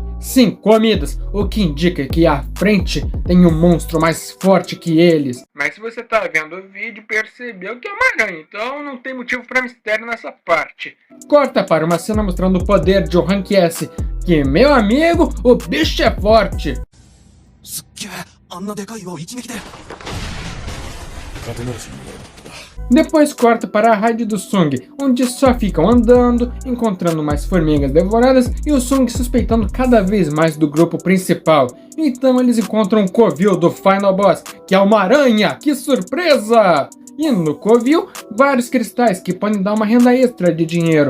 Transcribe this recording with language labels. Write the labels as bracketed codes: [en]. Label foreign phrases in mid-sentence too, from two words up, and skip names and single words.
[pt] Sim, comidas, o que indica que à frente tem um monstro mais forte que eles. Mas se você tá vendo o vídeo, percebeu que é uma aranha, então não tem motivo para mistério nessa parte. Corta para uma cena mostrando o poder de um [en] Rank S, [pt] que, meu amigo, o bicho é forte. [ja] すっげえ、あんなでかい岩を一撃で。勝てなるし。 [pt] Depois corta para a raid do Sung, onde só ficam andando, encontrando mais formigas devoradas e o Sung suspeitando cada vez mais do grupo principal. Então eles encontram o Covil do [en] Final Boss, [pt] que é uma aranha! Que surpresa! E no Covil, vários cristais que podem dar uma renda extra de dinheiro.